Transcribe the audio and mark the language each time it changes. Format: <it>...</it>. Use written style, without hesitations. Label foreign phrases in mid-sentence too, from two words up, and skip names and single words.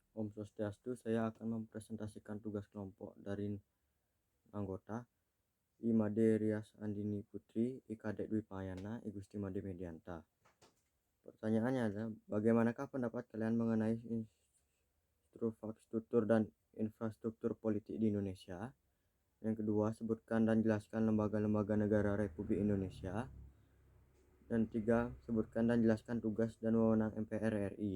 <ban>Om Swastiastu,</ban> <id>saya akan mempresentasikan tugas kelompok dari anggota I Made Rias Andini Putri, I Kadek Dwi Payana, I Gusti Made Medianta. Pertanyaannya adalah, bagaimanakah pendapat kalian mengenai struktur dan infrastruktur politik di Indonesia? Yang kedua, sebutkan dan jelaskan lembaga-lembaga negara Republik Indonesia. Dan tiga, sebutkan dan jelaskan tugas dan wewenang MPR RI.</id>